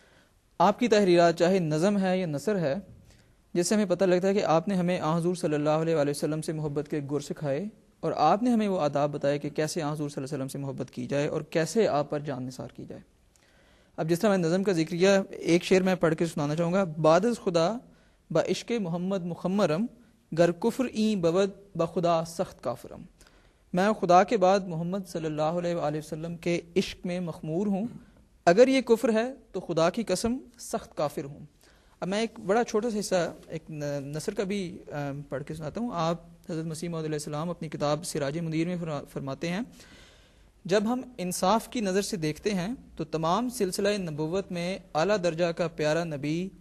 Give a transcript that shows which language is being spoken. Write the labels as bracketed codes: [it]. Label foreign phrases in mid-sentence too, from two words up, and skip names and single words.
[ur] آپ کی تحریرات چاہے نظم ہے یا نثر ہے، جس سے ہمیں پتہ لگتا ہے کہ آپ نے ہمیں حضور صلی اللہ علیہ وآلہ وسلم سے محبت کے گر سکھائے، اور آپ نے ہمیں وہ آداب بتائے کہ کیسے حضور صلی اللہ علیہ وسلم سے محبت کی جائے اور کیسے آپ پر جان نثار کی جائے. اب جس طرح میں نظم کا ذکر کیا، ایک شعر میں پڑھ کے سنانا چاہوں گا. [fa] بعد از خدا با عشق محمد مخمرم، گر کفر این بود بخدا سخت کافرم. [ur] میں خدا کے بعد محمد صلی اللہ علیہ وآلہ وسلم کے عشق میں مخمور ہوں، اگر یہ کفر ہے تو خدا کی قسم سخت کافر ہوں. اب میں ایک بڑا چھوٹا سا حصہ ایک نثر کا بھی پڑھ کے سناتا ہوں. آپ حضرت مسیح موعود علیہ السلام اپنی کتاب سراج منیر میں فرماتے ہیں، جب ہم انصاف کی نظر سے دیکھتے ہیں تو تمام سلسلہ نبوت میں اعلیٰ درجہ کا پیارا نبی